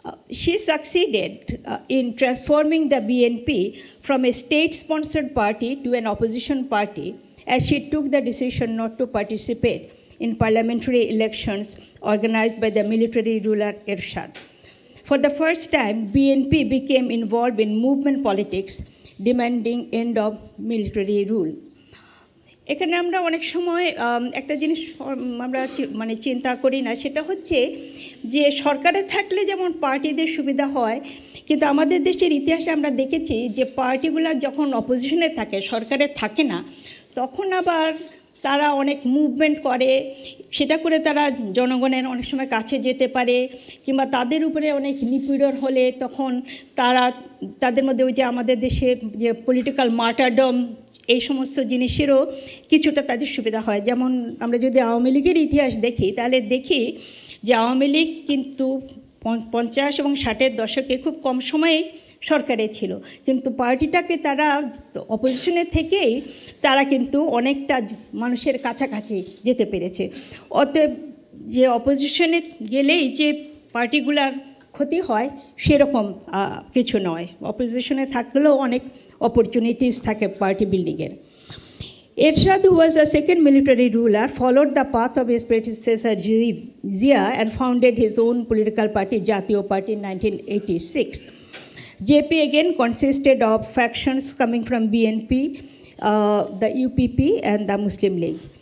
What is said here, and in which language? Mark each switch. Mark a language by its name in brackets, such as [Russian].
[English] She succeeded in transforming the BNP from a state-sponsored party to an opposition party, as she took the decision not to participate in parliamentary elections organized by the military ruler Ershad. For the first time, BNP became involved in movement politics, demanding end of military rule. [Bangla] এখানে আমরা অনেক সময় একটা জিনিস আমরা মানে চিন্তা করি না, সেটা হচ্ছে যে সরকারে থাকলে যেমন পার্টিদের সুবিধা হয়, কিন্তু আমাদের দেশের ইতিহাসে আমরা দেখেছি যে পার্টিগুলো যখন অপোজিশনে থাকে, সরকারে থাকে না, তখন আবার তারা অনেক মুভমেন্ট করে, সেটা করে তারা জনগণের অনেক সময় কাছে যেতে পারে, কিংবা তাদের উপরে অনেক নিপীড়ন হলে তখন তাদের মধ্যে ওই যে আমাদের দেশে যে পলিটিক্যাল মার্টারডম, এই সমস্ত জিনিসেরও কিছুটা তাদের সুবিধা হয়। যেমন আমরা যদি আওয়ামী লীগের ইতিহাস দেখি, তাহলে দেখি যে আওয়ামী লীগ কিন্তু 50 এবং 60-এর দশকে খুব কম সময়ে সরকারে ছিল, কিন্তু পার্টিটাকে তারা অপোজিশনে থেকেই তারা কিন্তু অনেকটা মানুষের কাছাকাছি যেতে পেরেছে। অতএব যে অপোজিশনে গেলেই যে পার্টিগুলার ক্ষতি হয় সেরকম কিছু নয়, অপোজিশনে থাকলেও অনেক [English] opportunities [Bangla] থাকে [English] party building [Bangla] এর। [English] Ershad, who was the second military ruler, followed the path of his predecessor Zia and founded his own political party, Jatiyo Party, in 1986. JP again consisted of factions coming from BNP, the UPP, and the Muslim League.